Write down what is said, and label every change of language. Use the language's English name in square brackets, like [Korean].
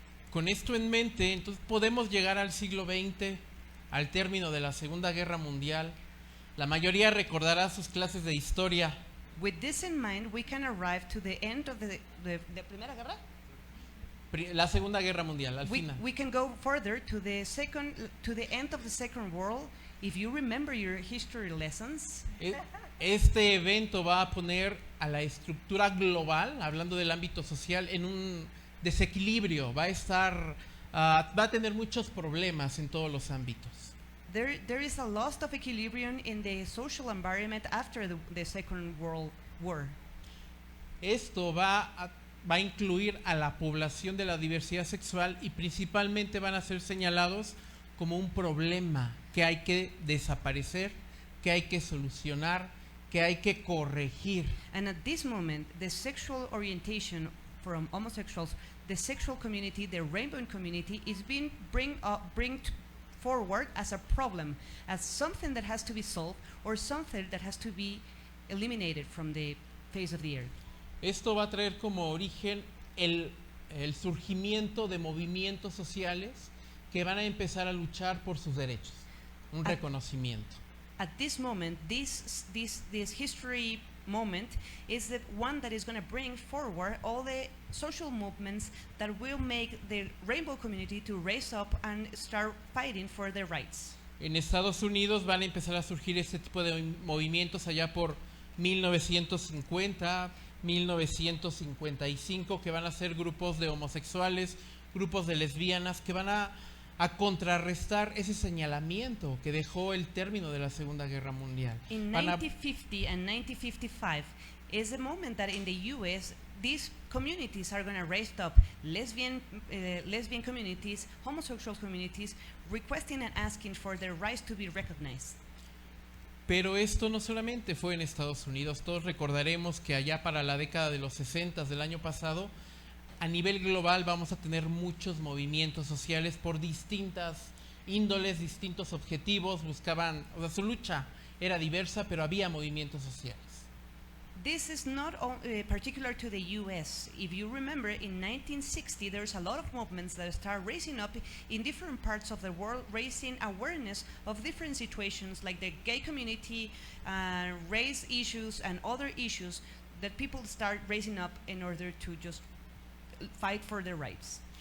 [Spanish] Con esto en mente, entonces podemos llegar al siglo XX, al término de la Segunda Guerra Mundial. La mayoría recordará sus clases de historia. [English] With this in mind, we can arrive to the end of the [Spanish] Primera Guerra. [English] La Segunda Guerra Mundial, al final. We can go further to the end of the Second World. If you remember your history lessons, [Spanish] Este evento va a poner a la estructura global, hablando del ámbito social, en un desequilibrio. Va a tener muchos problemas en todos los ámbitos. [English] there is a loss of equilibrium in the social environment after the Second World War. [Spanish] Esto va a incluir a la población de la diversidad sexual y principalmente van a ser señalados como un problema que hay que desaparecer, que hay que solucionar, que hay que corregir. [English] And at this moment, the sexual orientation from homosexuals, the sexual community, the rainbow community is being bring forward as a problem, as something that has to be solved or something that has to be eliminated from the face of the earth. [Spanish] Esto va a traer como origen el surgimiento de movimientos sociales que van a empezar a luchar por sus derechos, un reconocimiento. [English] At this moment, this history moment is the one that is going to bring forward all the social movements that will make the rainbow community to raise up and start fighting for their rights. [Spanish] En Estados Unidos van a empezar a surgir este tipo de movimientos allá por 1950, 1955, que van a ser grupos de homosexuales, grupos de lesbianas, que van a contrarrestar ese señalamiento que dejó el término de la Segunda Guerra Mundial. [English] In 1950 and 1955 is the moment that in the US these communities are going to raise up lesbian communities, homosexual communities, requesting and asking for their rights to be recognized. [Spanish] Pero esto no solamente fue en Estados Unidos. Todos recordaremos que allá para la década de los 60 del año pasado, a nivel global vamos a tener muchos movimientos sociales por distintas índoles, distintos objetivos. Buscaban, o sea, su lucha era diversa, pero había movimientos sociales. [English] This is not particular to the US. If you remember, in 1960, there's a lot of movements that start raising up in different parts of the world, raising awareness of different situations like the gay community, race issues, and other issues that people start raising up in order to just fight for their rights.